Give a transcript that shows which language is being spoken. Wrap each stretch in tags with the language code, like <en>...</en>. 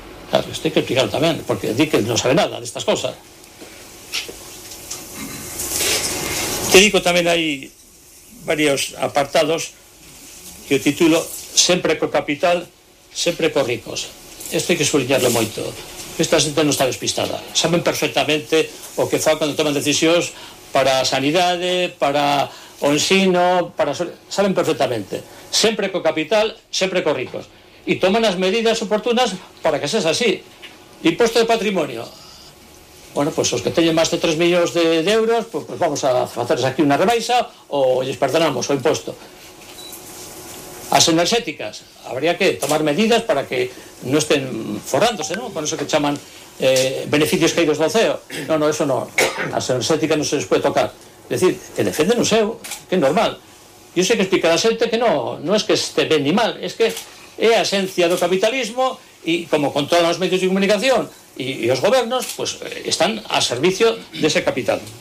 <es>Claro, esto hay que explicarlo también, porque Dickens no sabe nada de estas cosas. Te digo, también hay varios apartados que titulo</es> <gl>Sempre co capital, sempre co ricos. Esto hay que subliñarlo moito. Esta xente non está despistada. Saben perfectamente o que fa cando toman decisións para a sanidade, para o ensino, para... Saben perfectamente. Sempre co capital, sempre co ricos. E toman as medidas oportunas para que sexa así. Imposto de patrimonio.</gl> <es>Bueno, pues</es> <gl>os que teñen máis de 3 millóns de euros, pues vamos a facerse aquí unha rebaixa ou lles perdonamos o imposto. As energéticas,</gl> <es>habría que tomar medidas para que no estén forrándose, ¿no? Con eso que llaman beneficios caídos del CEO. No, no, eso no.</es> <gl>As energéticas</gl> <es>no se les puede tocar. Es decir, que defenden un CEO, que es normal. Yo sé que explicar a gente que no, no es que esté bien ni mal, es que es a esencia del capitalismo y como controlan los medios de comunicación y los gobiernos, pues están a servicio de ese capital.</es>